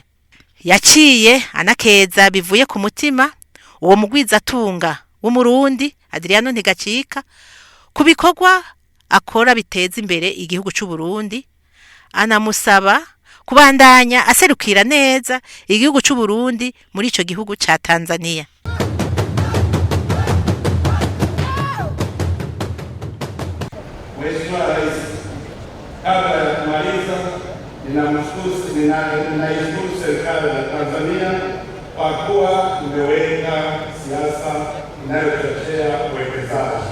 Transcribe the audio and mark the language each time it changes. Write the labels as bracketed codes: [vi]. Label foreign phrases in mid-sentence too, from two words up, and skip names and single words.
[rn] Yaciye anakeza bivuye ku mutima uwo mugwizatunga w'umurundi Adriano Ntigacika ku bikorwa akora biteza imbere igihugu c'u Burundi, anamusaba kubandanya aserukira neza igihugu c'u Burundi muri ico gihugu ca Tanzania. [sw] Mheshimiwa Rais, kabla ya kumaliza, ninaishukuru serikali ya Tanzania kwa kuwa imeweka siasa inayochochea uwekezaji.